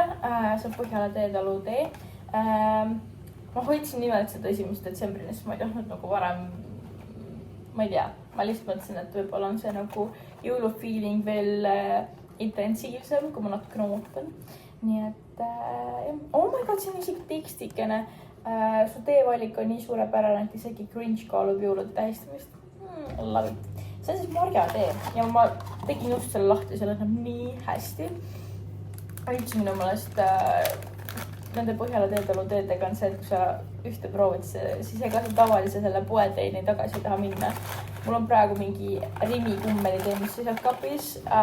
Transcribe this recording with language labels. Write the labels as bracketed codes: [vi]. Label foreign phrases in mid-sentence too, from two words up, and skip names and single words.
[et] See on Põhjala Teetalu tee. Ma hoidsin nimelt seda 1. detsembrini, sest ma ei tahtnud nagu varem, ma ei tea, ma lihtsalt mõtlesin, et võib-olla on see nagu jõulufeeling veel intensiivsem, kui ma natukene ootan. Nii et, [en] oh my god, [et] see on isegi tekstikene. Su teevalik on nii suurepärane, et isegi cringe kaalub jõulude tähistamist. [en] Love it. [et] See on siis marjatee ja ma tegin just selle lahti, selle näeb nii hästi. Üldse minu meelest nende Põhjala Teetalu teedega on see, et kui sa ühte proovid, siis ega sa tavalise selle poeteini tagasi ei taha minna. Mul on praegu mingi Rimi kummeli tee, mis seisab kapis.